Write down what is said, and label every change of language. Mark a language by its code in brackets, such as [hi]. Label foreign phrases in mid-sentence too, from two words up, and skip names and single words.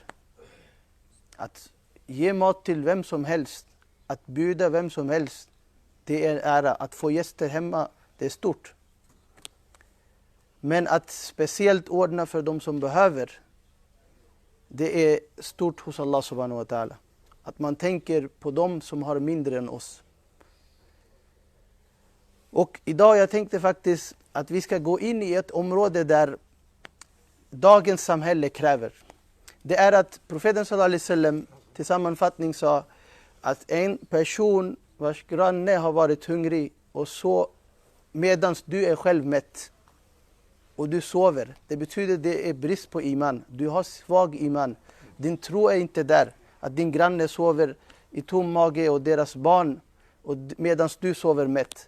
[sv] Att ge mat till vem som helst, att bjuda vem som helst, det är ära. Att få gäster hemma, det är stort. Men att speciellt ordna för de som behöver, det är stort hos Allah [ar] سبحانه وتعالى. [sv] Att man tänker på dem som har mindre än oss. Och idag jag tänkte faktiskt att vi ska gå in i ett område där dagens samhälle kräver. Det är att profeten [ar] صلى الله عليه وسلم [sv] till sammanfattning sa att en person vars granne har varit hungrig och så medans du är själv mätt och du sover, det betyder det är brist på iman. Du har svag iman. Din tro är inte där. Att din granne sover i tom mage och deras barn och medans du sover mätt.